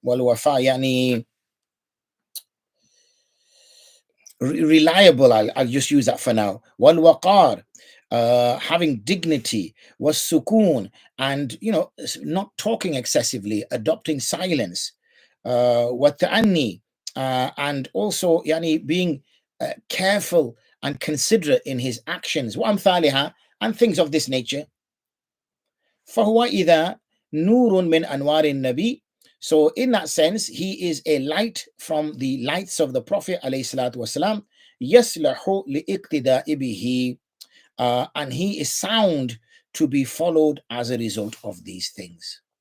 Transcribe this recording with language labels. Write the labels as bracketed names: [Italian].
[Arabic] والوفاء يعني [English] reliable. I'll just use that for now. [Arabic] والوقار, [English] having dignity, [Arabic] والسكون, [English] and not talking excessively, adopting silence, [Arabic] والتأني, [English] and also being careful and considerate in his actions, [Arabic] وأمثالها, [English] and things of this nature. [Arabic] فهو إذا نور من أنوار النبي. [English] So in that sense, he is a light from the lights of the Prophet ﷺ. [Arabic] يصلح لإقتداء به, [English] and he is sound to be followed as a result of these things.